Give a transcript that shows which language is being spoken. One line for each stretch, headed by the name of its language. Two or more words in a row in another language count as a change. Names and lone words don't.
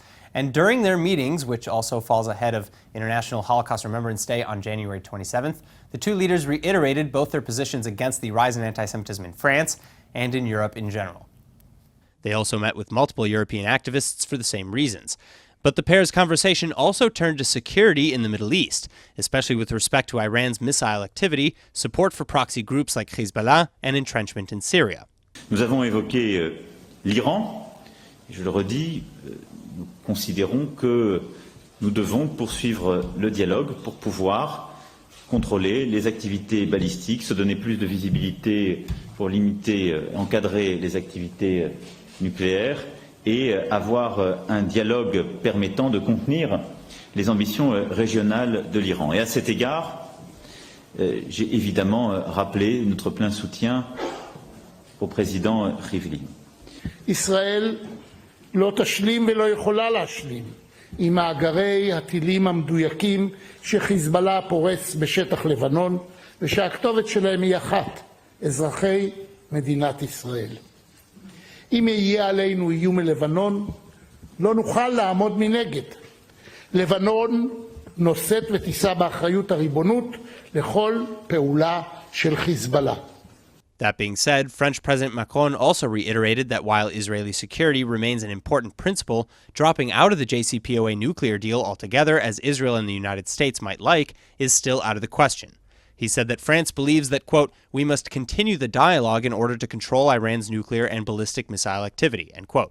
English: And during their meetings, which also falls ahead of International Holocaust Remembrance Day on January 27th, the two leaders reiterated both their positions against the rise in anti-Semitism in France and in Europe in general. They also met with multiple European activists for the same reasons. But the pair's conversation also turned to security in the Middle East, especially with respect to Iran's missile activity, support for proxy groups like Hezbollah, and entrenchment in Syria.
French: Nous avons évoqué l'Iran, et je le redis, nous considérons que nous devons poursuivre le dialogue pour pouvoir contrôler les activités balistiques, se donner plus de visibilité pour limiter, encadrer les activités nucléaires et avoir un dialogue permettant de contenir les ambitions régionales de l'Iran. Et à cet égard, j'ai évidemment rappelé notre plein soutien au président Rivlin.
Hebrew: ישראל לא תשלים ולא יכולה להשלים עם מאגרי הטילים המדויקים שחיזבאללה פורס בשטח לבנון ושהכתובת שלהם היא אחת, אזרחי מדינת ישראל. אם יהיה עלינו איום מלבנון, לא נוכל לעמוד מנגד. לבנון נושאת ותישא באחריות הריבונות לכל פעולה של חיזבאללה.
English: That being said, French President Macron also reiterated that while Israeli security remains an important principle, dropping out of the JCPOA nuclear deal altogether, as Israel and the United States might like, is still out of the question. He said that France believes that, quote, "we must continue the dialogue in order to control Iran's nuclear and ballistic missile activity," end quote.